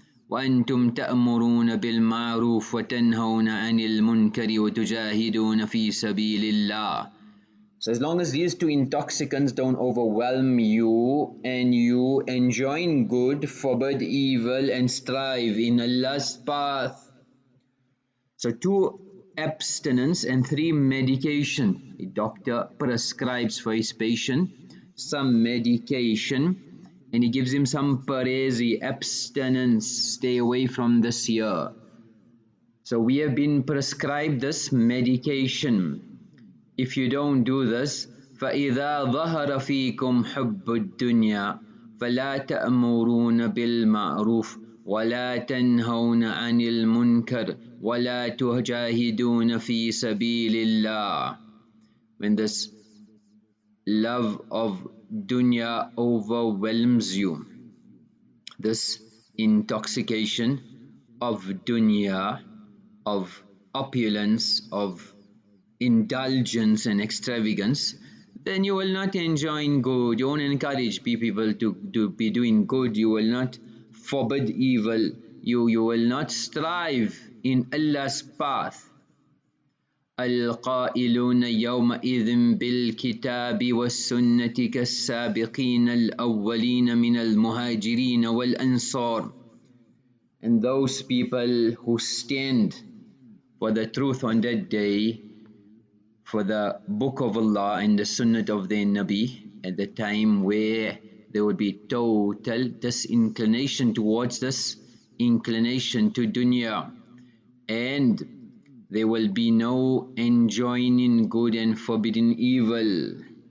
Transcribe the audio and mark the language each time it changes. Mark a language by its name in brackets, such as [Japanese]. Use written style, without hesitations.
[Arabic] وأنتم تأمرون بالمعروف وتنهون عن المنكر وتجاهدون في سبيل الله. [English] So as long as these two intoxicants don't overwhelm you and you enjoin good, forbid evil and strive in Allah's path. So 2, abstinence, and 3, medication. A doctor prescribes for his patient some medication and he gives him some parezi, abstinence, stay away from this here. So we have been prescribed this medication. If you don't do this, [Arabic] فَإِذَا ظَهَرَ فِيكُمْ حُبُّ الدُّنْيَا فَلَا تَأْمُرُونَ بِالْمَعْرُوفِ وَلَا تَنْهَوْنَ عَنِ الْمُنْكَرِ وَلَا تُجَاهِدُونَ فِي سَبِيلِ اللَّهِ. [English] When this love of dunya overwhelms you, this intoxication of dunya, of opulence, of indulgence and extravagance, then you will not enjoy good, you won't encourage people to be doing good, you will not forbid evil, you will not strive in Allah's path. [Arabic] القائلون يومئذ بالكتاب والسنة كالسابقين الأولين من المهاجرين والأنصار. [English] And those people who stand for the truth on that day for the book of Allah and the sunnah of the Nabi at the time where there would be total disinclination towards this, inclination to dunya, and there will be no enjoining good and forbidding evil.